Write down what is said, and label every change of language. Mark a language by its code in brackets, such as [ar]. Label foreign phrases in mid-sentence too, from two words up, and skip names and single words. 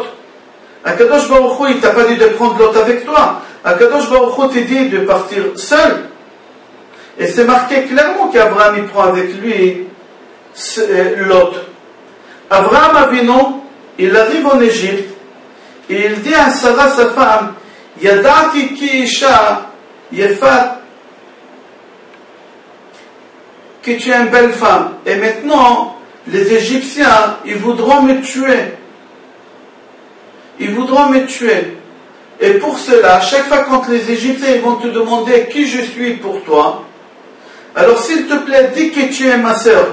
[he] הקדוש ברוך הוא, [fr] il t'a pas dit de prendre Lot avec toi. [he] הקדוש ברוך הוא [fr] t'a dit de partir seul. Et c'est marqué clairement qu'Abraham il prend avec lui Lot. Abraham Avinu, il arrive en Égypte et il dit à Sarah, sa femme, [he] ידעתי כי אשה יפת, [fr] que tu es une belle femme. Et maintenant, les Égyptiens, ils voudront me tuer. Et pour cela, chaque fois quand les Égyptiens ils vont te demander qui je suis pour toi, alors s'il te plaît, dis que tu es ma sœur.